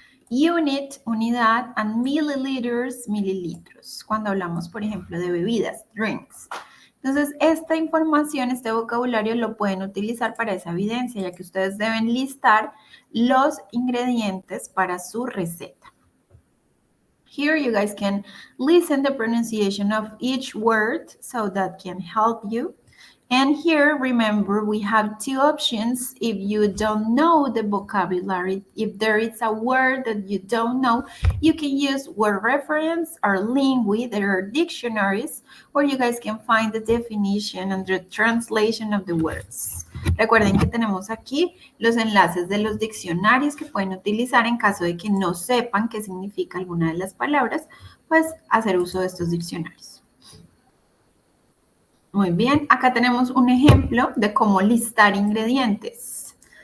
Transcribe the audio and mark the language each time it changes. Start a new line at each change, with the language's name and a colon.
Spanish: Unit, unidad, and milliliters, mililitros, cuando hablamos, por ejemplo, de bebidas, drinks. Entonces, esta información, este vocabulario lo pueden utilizar para esa evidencia, ya que ustedes deben listar los ingredientes para su receta.
English: Here you guys can listen the pronunciation of each word so that can help you. And here, remember, we have two options. If you don't know the vocabulary, if there is a word that you don't know, you can use word reference or Lingui. There are dictionaries where you guys can find the definition and the translation of the words.
Spanish: Recuerden que tenemos aquí los enlaces de los diccionarios que pueden utilizar en caso de que no sepan qué significa alguna de las palabras, pues hacer uso de estos diccionarios. Muy bien, acá tenemos un ejemplo de cómo listar ingredientes.